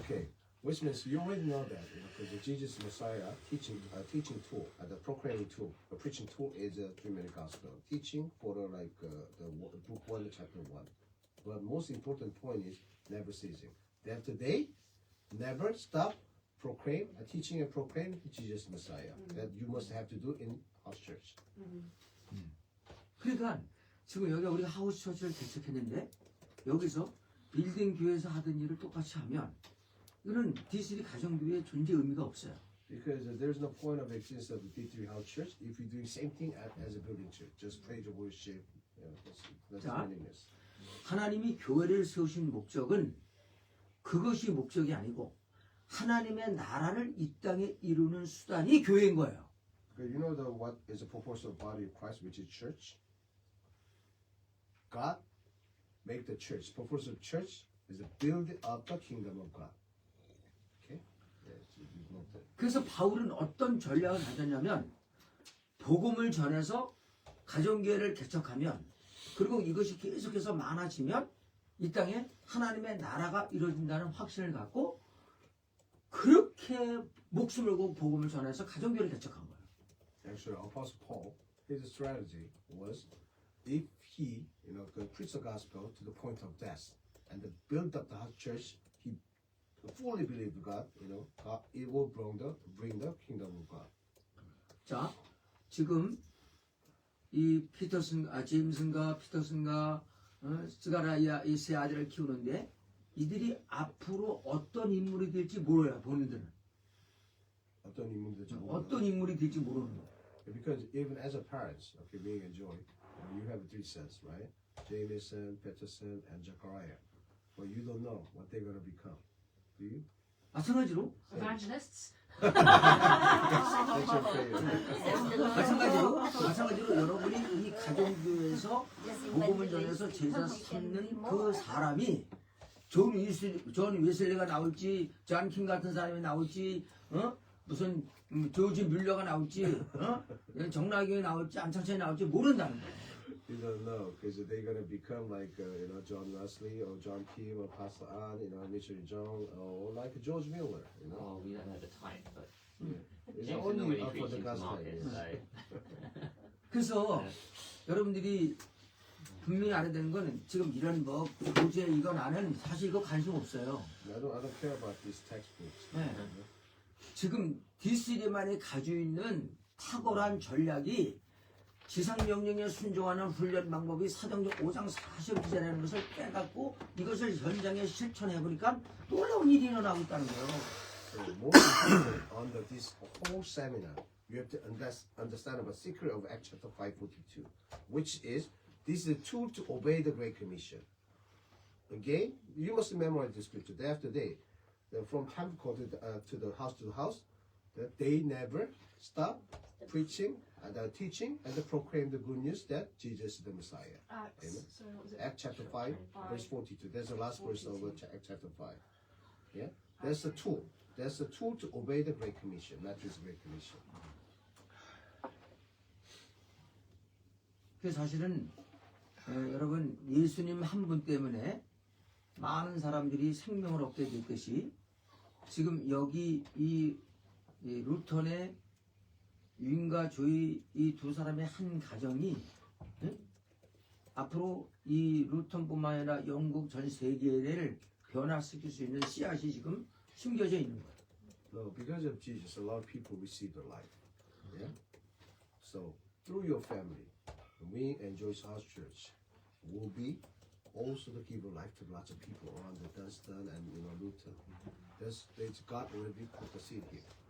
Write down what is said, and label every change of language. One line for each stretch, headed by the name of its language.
English: Okay, which means you already know that, because the Jesus Messiah teaching tool, the proclaiming tool, the preaching tool is a 3-minute gospel teaching for the book 1, chapter 1. But most important point is never ceasing. That today, never stop proclaim, teaching and proclaim Jesus Messiah. That you must have to do in house church.
Korean: 그러니까 지금 여기 우리가 하우스 처치를 개척했는데 여기서 빌딩 교회에서 하던 일을 똑같이 하면 이거는 D3 가정교회의 존재 의미가 없어요.
English: Because there's no point of existence of the D3 house church if you're doing same thing as a building church, just praise and worship. That's
Korean: 자.
English: meaningless.
Korean: 하나님이 교회를 세우신 목적은 그것이 목적이 아니고 하나님의 나라를 이 땅에 이루는 수단이 교회인 거예요.
English: Okay, you know what is the purpose of body of Christ, which is church? God make the church. Purpose of church is to build up the kingdom of God. Okay? Yes, you know that.
Korean: 그래서 바울은 어떤 전략을 가졌냐면 복음을 전해서 가정교회를 개척하면 그리고 이것이 계속해서 많아지면 이 땅에 하나님의 나라가 이루어진다는 확신을 갖고 그렇게 목숨을 걸고 복음을 전해서 가정교회를 개척한 거예요.
English: Actually, Apostle Paul, his strategy was if he, could preach the gospel to the point of death and to build up the church, he fully believed God, God, it will bring the kingdom of God.
Korean: 자, 지금 이 제임슨과 피터슨과 스가라이아 이 세 아들을 키우는데 이들이 앞으로 어떤 인물이 될지 몰라요. 본인들은 어떤 인물들인지 어떤 인물이 될지 모르는 거예요.
English: Because even as a parents, okay, being a joy, you have 3 sons, right? Jameson, Peterson, and Zechariah. But you don't know what they're going to become. Do you?
Korean: 마찬가지로
English: Evangelists. That's your favorite.
Korean: 마찬가지로 여러분이 이 가정교회에서 복음을 전해서 제자 삼는 그 사람이 존 웨슬리가 나올지, 존 킹 같은 사람이 나올지, 무슨 조지 뮬러가 나올지, 정락이 나올지, 안창찬이 나올지 모른다는 거예요.
English: You don't know because they're gonna become like John Wesley or John Kim or Pastor An, Mitchell Jong or like George Miller. Oh, we don't know the type, but It's James only up for the gospel. market, so
Korean: 그래서 여러분들이 분명히 알아야 되는 건 지금 이런 뭐 교재 이거 나는 사실 이거 관심 없어요.
English: I don't care about these textbooks.
Korean: 네. 지금 D3만이 가지고 있는 탁월한 전략이 지상명령에 순종하는 훈련 방법이 사도행전 5장 40절이라는 것을 깨닫고 이것을 현장에 실천해보니까 놀라운 일이 일어나고 있다는 거예요.
English: So most important under this whole seminar, you have to understand about secret of Acts chapter 5:42, which is this is a tool to obey the Great Commission. Again, you must memorize the scripture day after day. From temple to the house, that they never stop preaching and teaching and proclaim the good news that Jesus is the Messiah. Acts. Amen. So what was it? Acts chapter 5, verse 42. That's the last verse of Acts chapter 5. Yeah? That's the tool. That's the tool to obey the Great Commission, Matthew's Great Commission.
Korean: 그 사실은 여러분 예수님 한 분 때문에 많은 사람들이 생명을 얻게 됐듯이 지금 여기 이 루턴의 유인과 조이 이 두 사람의 한 가정이 앞으로 이 루턴뿐만 아니라 영국 전 세계를 변화시킬 수 있는 씨앗이 지금 숨겨져 있는 거예요.
English: No, because of Jesus, a lot of people receive the life. Yeah? So, through your family, we and Joyce House Church will be also to give a life to lots of people around the Dunstan and Luton. That's God already put the seed here.